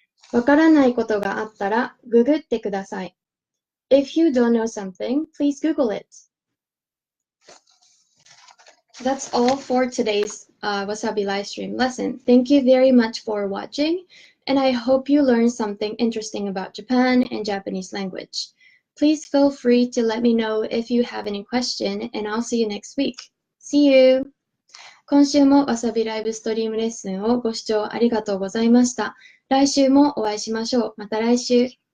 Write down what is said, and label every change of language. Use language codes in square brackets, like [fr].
[ja] わからないことがあったらググってください. [en] If you don't know something, please Google it. That's all for today's Wasabi livestream lesson. Thank you very much for watching, and I hope you learned something interesting about Japan and Japanese language. Please feel free to let me know if you have any question, and I'll see you next week. See you! [ja] 今週もわさびライブストリームレッスンをご視聴ありがとうございました。来週もお会いしましょう。また来週。